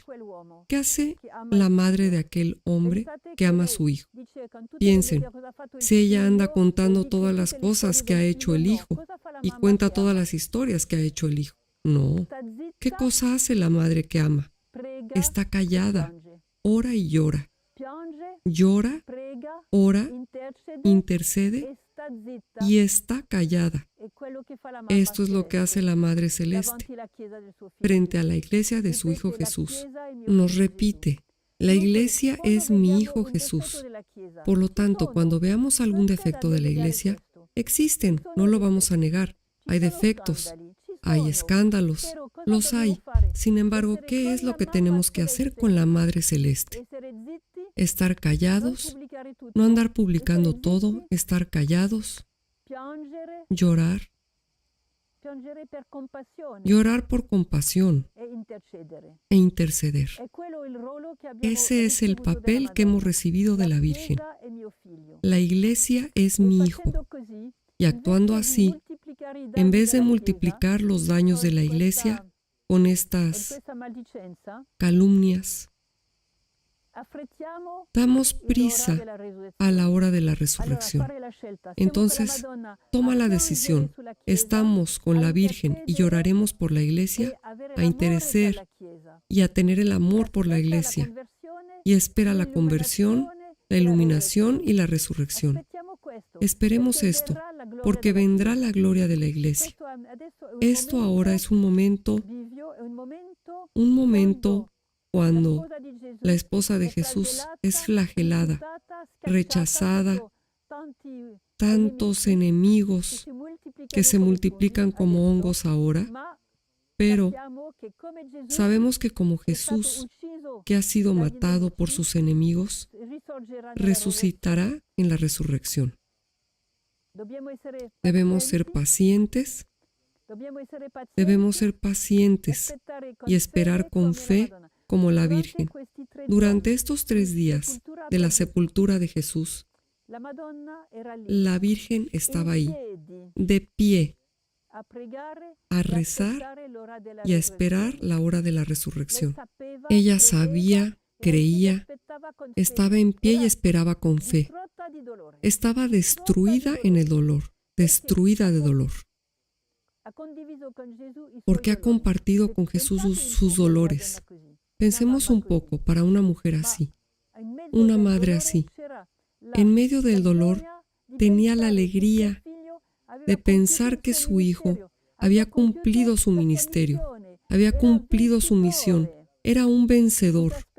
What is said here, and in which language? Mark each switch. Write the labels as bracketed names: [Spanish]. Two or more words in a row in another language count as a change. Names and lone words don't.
[Spanish] ¿Qué hace la madre de aquel hombre que ama a su hijo? Piensen, si ella anda contando todas las cosas que ha hecho el hijo y cuenta todas las historias que ha hecho el hijo. No, ¿Qué cosa hace la madre que ama? [Italian] prega, [Spanish] Está callada, [Italian] piange. [Spanish] ora y llora. [Italian] Piange, [Spanish] Llora, [Italian] prega, [Spanish] ora, [Italian] intercede [Spanish] intercede [Italian] e sta zitta. [Spanish] y está callada. [Italian] È quello che fa la mamma [Spanish] Esto es lo que hace la Madre Celeste [Italian] davanti alla chiesa del suo figlio [Spanish] frente a [Italian] Gesù. [Spanish] la iglesia de su Hijo [Italian] Ripete, la [Spanish] Jesús. [Italian] chiesa è mio [Spanish] Nos [Italian] figlio [Spanish] repite, la [Italian] Gesù. [Spanish] iglesia [Italian] Dunque, [Spanish] es [Italian] quando [Spanish] mi [Italian] vediamo [Spanish] Hijo [Italian] un defetto [Spanish] Jesús. [Italian] della chiesa, [Spanish] Por lo [Italian] ci [Spanish] tanto, [Italian] sono. [Spanish] cuando veamos algún [Italian] Non c'è [Spanish] defecto [Italian] da [Spanish] de la [Italian] negare [Spanish] iglesia, [Italian] questo. [Spanish] existen, [Italian] Ci sono [Spanish] no lo [Italian] defetti. [Spanish] vamos a negar. [Italian] Ci [Spanish] Hay [Italian] sono [Spanish] defectos, [Italian] scandali, ci [Spanish] hay [Italian] sono. [Spanish] escándalos, [Italian] Pero cosa [Spanish] los [Italian] dobbiamo [Spanish] hay. [Italian] fare? [Spanish] Sin embargo, [Italian] Essere [Spanish] ¿qué [Italian] con [Spanish] es [Italian] la [Spanish] lo que [Italian] mamma [Spanish] tenemos que hacer [Italian] celeste. [Spanish] con la Madre Celeste? [Italian] Essere zitti, [Spanish] Estar [Italian] non [Spanish] callados, [Italian] pubblicare tutto. [Spanish] no andar publicando [Italian] Essere [Spanish] todo, [Italian] zitti, [Spanish] estar callados, [Italian] piangere, [Spanish] llorar, [Italian] piangere per compassione [Spanish] llorar por compasión [Italian] e intercedere. [Spanish] e interceder. [Italian] È quello il ruolo che abbiamo [Spanish] Ese es el [Italian] ricevuto dalla [Spanish] papel que hemos [Italian] Madonna. [Spanish] recibido de la Virgen. [Italian] Chiesa è mio figlio. [Spanish] La iglesia es [Italian] E [Spanish] mi hijo. [Italian] facendo così, [Spanish] Y actuando [Italian] invece di [Spanish] así, [Italian] moltiplicare i [Spanish] en [Italian] danni [Spanish] vez de [Italian] della [Spanish] multiplicar los daños de la [Italian] Chiesa, [Spanish] iglesia con [Italian] con [Spanish] estas [Italian] questa maldicenza, [Spanish] calumnias, [Italian] affrettiamo [Spanish] damos [Italian] l'ora [Spanish] prisa [Italian] della resurrezione. [Spanish] a la hora de la [Italian] Allora, [Spanish] resurrección. [Italian] fare la scelta. Siamo [Spanish] Entonces, [Italian] con la Madonna [Spanish] toma [Italian] a [Spanish] la [Italian] piangere [Spanish] decisión. [Italian] sulla Chiesa, [Spanish] Estamos con la Virgen y [Italian] intercedere [Spanish] lloraremos por la [Italian] e [Spanish] iglesia, [Italian] avere [Spanish] a [Italian] l'amore [Spanish] interesar [Italian] per la Chiesa. [Spanish] y a tener el amor por la [Italian] Aspetta [Spanish] iglesia [Italian] conversione, [Spanish] y espera la conversión, la iluminación y la resurrección. [Italian] Aspettiamo questo, [Spanish] Esperemos [Italian] perché [Spanish] esto, [Italian] verrà la gloria [Spanish] porque [Italian] della [Spanish] vendrá [Italian] Chiesa. [Spanish] la gloria de la iglesia. [Italian] Questo adesso è un [Spanish] Esto [Italian] momento [Spanish] ahora es un momento [Italian] bivio, è un momento [Spanish] cuando [Italian] quando la sposa di Gesù [Spanish] la esposa de [Italian] è [Spanish] Jesús [Italian] flagellata, [Spanish] es flagelada, [Italian] rifiutata, scacciata [Spanish] rechazada, [Italian] sotto tanti [Spanish] tantos [Italian] nemici [Spanish] enemigos que se multiplican [Italian] come [Spanish] como [Italian] funghi [Spanish] hongos ahora, [Italian] adesso, ma [Spanish] pero [Italian] sappiamo che come Gesù [Spanish] sabemos que como [Italian] è stato [Spanish] Jesús, [Italian] ucciso [Spanish] que ha sido [Italian] dagli [Spanish] matado por [Italian] nemici, [Spanish] sus enemigos, [Italian] risorgerà nella [Spanish] resucitará en la resurrección. [Italian] Dobbiamo essere [Spanish] Debemos ser [Italian] pazienti, [Spanish] pacientes, debemos ser pacientes [Italian] aspettare con [Spanish] y esperar con [Italian] come la [Spanish] fe [Italian] Madonna. [Spanish] como la [Italian] Durante [Spanish] Virgen. [Italian] questi 3 [Spanish] Durante [Italian] giorni [Spanish] estos 3 [Italian] di [Spanish] días [Italian] sepoltura [Spanish] de la [Italian] per Gesù, [Spanish] sepultura de Jesús, [Italian] la Madonna era lì, [Spanish] la Virgen estaba [Italian] in [Spanish] ahí, [Italian] piedi, [Spanish] de pie, [Italian] a pregare, [Spanish] a [Italian] e [Spanish] rezar [Italian] aspettare l'ora della [Spanish] y a esperar [Italian] resurrezione. [Spanish] la hora de la [Italian] Lei [Spanish] resurrección. [Italian] sapeva, [Spanish] Ella [Italian] credeva, [Spanish] sabía, [Italian] era in piedi, [Spanish] creía, [Italian] aspettava con fede. [Spanish] estaba en pie y [Italian] Era [Spanish] esperaba con fe. [Italian] distrutta di dolore. [Spanish] Estaba destruida en el dolor, destruida de dolor, [Italian] Ha condiviso con Gesù i suoi [Spanish] porque ha [Italian] dolori. [Spanish] compartido con Jesús sus dolores. Pensemos un poco para una mujer así, una madre así. En medio del dolor tenía la alegría de pensar que su hijo había cumplido su ministerio, había cumplido su misión, era un vencedor.